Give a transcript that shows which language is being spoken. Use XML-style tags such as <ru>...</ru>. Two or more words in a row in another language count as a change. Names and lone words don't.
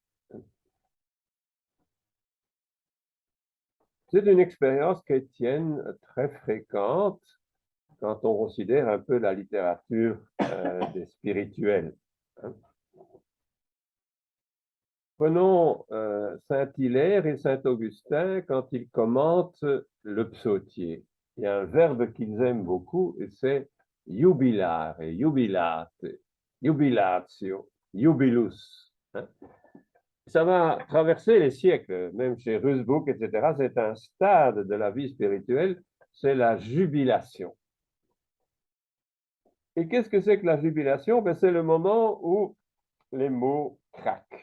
<fr>C'est une expérience chrétienne très fréquente quand on considère un peu la littérature des spirituels. Hein. Prenons Saint-Hilaire et Saint-Augustin quand ils commentent le psautier. Il y a un verbe qu'ils aiment beaucoup et c'est</fr> <la>jubilare, jubilate, jubilatio, jubilus.</la> <fr>Hein. Ça va traverser les siècles, même chez Rusbrook, etc. C'est un stade de la vie spirituelle, c'est la jubilation. Et qu'est-ce que c'est que la jubilation? Ben, c'est le moment où les mots craquent.</fr>